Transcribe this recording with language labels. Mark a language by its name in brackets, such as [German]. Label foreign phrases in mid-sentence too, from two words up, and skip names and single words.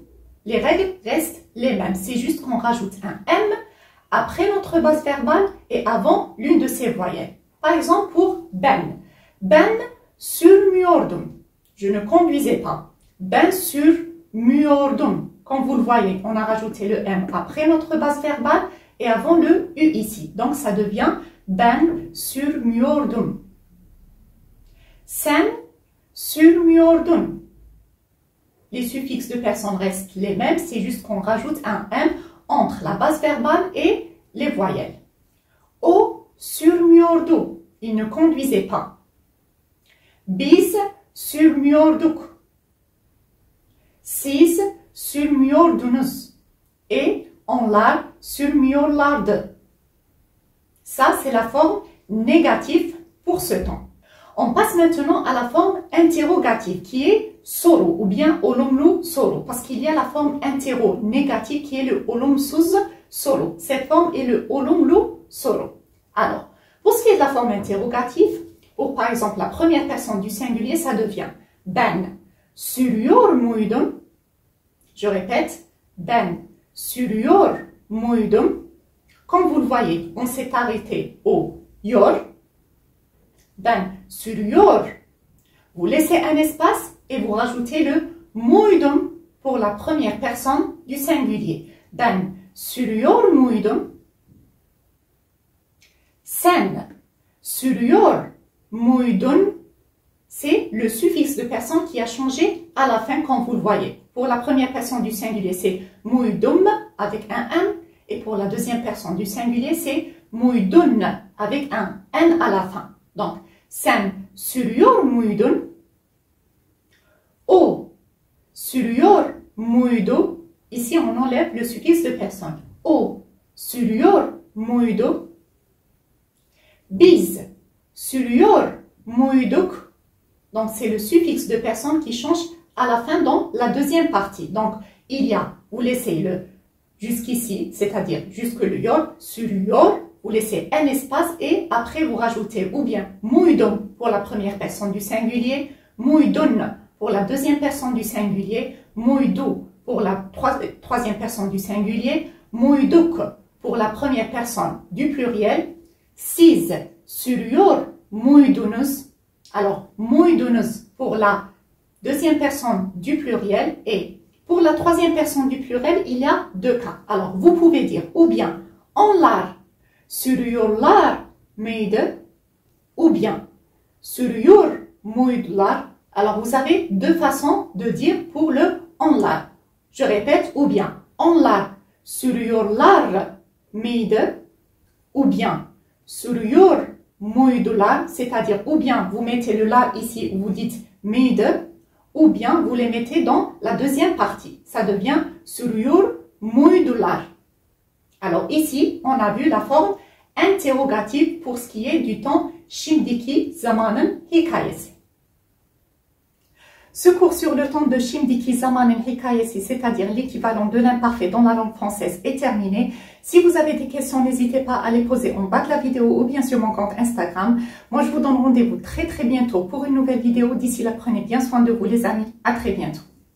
[French] Les règles restent les mêmes. C'est juste qu'on rajoute un M après notre base verbale et avant l'une de ces voyelles. Par exemple, pour ben. [Turkish] Ben sürmüyordum. [French] Je ne conduisais pas. [Turkish] Ben sürmüyordum. [French] Comme vous le voyez, on a rajouté le M après notre base verbale et avant le U ici. Donc, ça devient [Turkish] ben sürmüyordum. Sen sürmüyordun. [French] Les suffixes de personne restent les mêmes, c'est juste qu'on rajoute un M entre la base verbale et les voyelles. [Turkish] O sürmüyordu. [French] Il ne conduisait pas. [Turkish] Biz sürmüyorduk. Siz sürmüyordunuz. Et onlar sürmüyorlardı. [French] Ça, c'est la forme négative pour ce temps. On passe maintenant à la forme interrogative qui est soru ou bien [Turkish] olumlu soru [French] parce qu'il y a la forme interro négative qui est le [Turkish] olumsuz soru. [French] Cette forme est le [Turkish] olumlu soru. [French] Alors, pour ce qui est de la forme interrogative, pour par exemple la première personne du singulier, ça devient [Turkish] ben sürüyor muydun? [French] Je répète, [Turkish] ben sürüyor muydum? [French] Comme vous le voyez, on s'est arrêté au yor. [Turkish] Ben sürüyor. [French] Vous laissez un espace et vous rajoutez le muydum pour la première personne du singulier. [Turkish] Ben sürüyor muydum? Sen sürüyor muydun? [French] C'est le suffixe de personne qui a changé à la fin quand vous le voyez. Pour la première personne du singulier, c'est muydum avec un M. Et pour la deuxième personne du singulier, c'est muydun avec un N à la fin. Donc, [Turkish] sen sürüyor muydun? O sürüyor muydu? [French] Ici, on enlève le suffixe de personne. [Turkish] O sürüyor muydu? Biz sürüyor muyduk? [French] Donc, c'est le suffixe de personne qui change à la fin dans la deuxième partie. Donc, il y a, vous laissez le jusqu'ici, c'est-à-dire jusque le yor, sürüyor, vous laissez un espace et après vous rajoutez ou bien muydum pour la première personne du singulier, muydun pour la deuxième personne du singulier, muydu pour la troisième personne du singulier, muyduk pour la première personne du pluriel, [Turkish] siz sürüyor muydunuz. [French] Alors, muydunuz pour la deuxième personne du pluriel et pour la troisième personne du pluriel, il y a deux cas. Alors, vous pouvez dire ou bien [Turkish] onlar sürüyorlar mıydı [French] ou bien [Turkish] sürüyor muydular. [French] Alors, vous avez deux façons de dire pour le onlar. Je répète, ou bien [Turkish] onlar sürüyorlar mıydı [French] ou bien [Turkish] sürüyor muydular, [French] c'est-à-dire ou bien vous mettez le la ici où vous dites mıydı ou bien vous les mettez dans la deuxième partie. Ça devient [Turkish] sürüyor muydular. [French] Alors ici, on a vu la forme interrogative pour ce qui est du temps [Turkish] şimdiki zamanın hikayesi. [French] Ce cours sur le temps de [Turkish] şimdiki zamanın hikayesi, [French] c'est-à-dire l'équivalent de l'imparfait dans la langue française, est terminé. Si vous avez des questions, n'hésitez pas à les poser en bas de la vidéo ou bien sur mon compte Instagram. Moi, je vous donne rendez-vous très bientôt pour une nouvelle vidéo. D'ici là, prenez bien soin de vous les amis. À très bientôt.